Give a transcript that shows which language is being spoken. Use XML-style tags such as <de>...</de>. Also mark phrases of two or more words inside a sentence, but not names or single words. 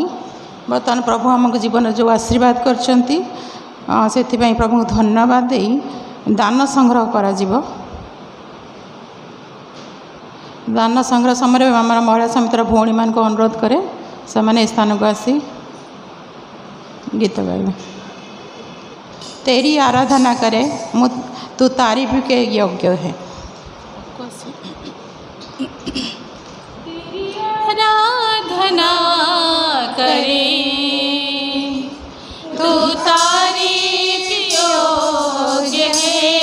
<or>ବର୍ତ୍ତମାନ ପ୍ରଭୁ ଆମକୁ ଜୀବନରେ ଯେଉଁ ଆଶୀର୍ବାଦ କରିଛନ୍ତି ସେଥିପାଇଁ ପ୍ରଭୁଙ୍କୁ ଧନ୍ୟବାଦ ଦେଇ ଦାନ ସଂଗ୍ରହ କରାଯିବ। ଦାନ ସଂଗ୍ରହ ସମୟରେ ଆମର ମହିଳା ସମିତିର ଭଉଣୀମାନଙ୍କୁ ଅନୁରୋଧ କରେ ସେମାନେ ଏ ସ୍ଥାନକୁ ଆସି ଗୀତ ଗାଇବେ।</or> <hi>तेरी आराधना करे तू तारीफ के योग्य है। तेरी आराधना करे तू तारीफ योग्य है।</hi>